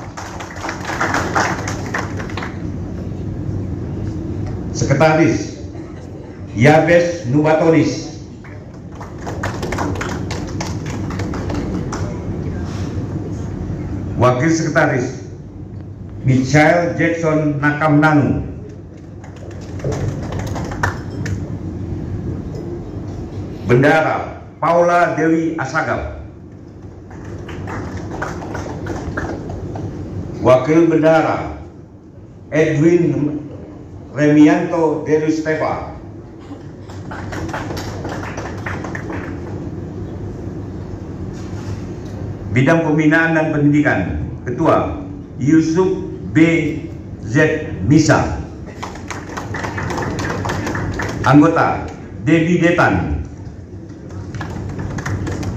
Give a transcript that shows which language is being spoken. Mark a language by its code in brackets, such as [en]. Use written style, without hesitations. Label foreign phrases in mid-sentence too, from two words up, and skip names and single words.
[id] Sekretaris Yabes Nubatonis. Wakil Sekretaris Michael Jackson Nakamnanu. Bendara Paula Dewi Asagap. Wakil Bendara Edwin Remianto Derustepa. Bidang Pembinaan dan Pendidikan, Ketua Yusuf B. Z. Misa. Anggota Debbie Detan.